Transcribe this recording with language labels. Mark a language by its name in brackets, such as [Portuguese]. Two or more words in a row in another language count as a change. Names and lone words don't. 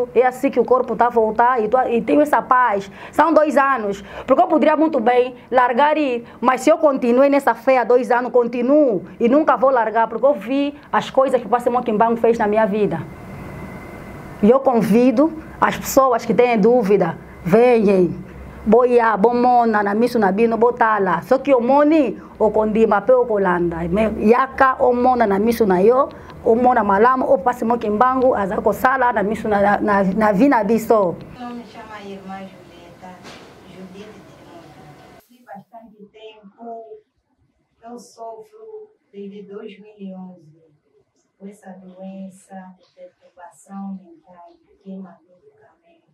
[Portuguese] É assim que o corpo está a voltar e tenho essa paz. São 2 anos, porque eu poderia muito bem largar e ir, mas se eu continuei nessa fé há 2 anos, continuo e nunca vou largar, porque eu vi as coisas que o Papai Simão Kimbangu fez na minha vida. E eu convido as pessoas que têm dúvida, venham. boia, [Lingala] bomona, na miso na bino, botala. So ki omoni, okondima pe okolanda. Yaka omona na miso na yo, omona malamu, opasi mo kimbangu, azako sala na miso na vina biso. [Portuguese] Não me chama a irmã Julieta, Judite de Monta. Há bastante tempo eu sofro desde 2011 com essa doença de perturbação mental, que é medicamento.